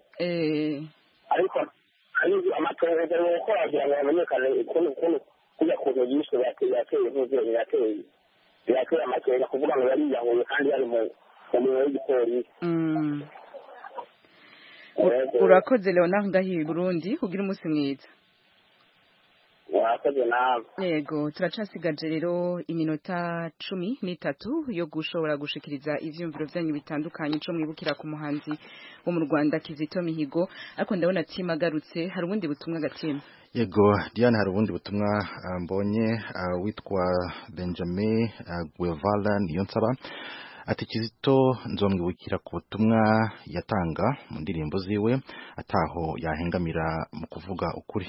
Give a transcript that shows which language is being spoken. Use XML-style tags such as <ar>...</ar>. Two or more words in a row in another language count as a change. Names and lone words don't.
<rn>Ariko amatohoza ni uko wagira ngo hamenyekane ukuntu kujya kuntu yishwe yateye nk'ivyo birateye amakenga kuvuga ngo yariyahuye kandi yari mu mirimo y'igipolisi. Urakoze Leonard ngahi Burundi, kugira umunsi mwiza. Wakoze nawe. Yego, turacasigaje rero iminota 13 yo gushobora gushikiriza ivyumviro vyanyu bitandukanye cyo mwibukira ku muhanzi wo mu Rwanda Kizito Mihigo. Ariko ndabona tima garutse, hari ubundi butumwa gatima. Yego, Diana, hari ubundi butumwa mbonye witwa Benjamin Guevara Niyonsaba. Ati Kizito nzomwibukira ku butumwa yatanga mu ndirimbo ziwe ataho yahengamira mu kuvuga ukuri.</rn>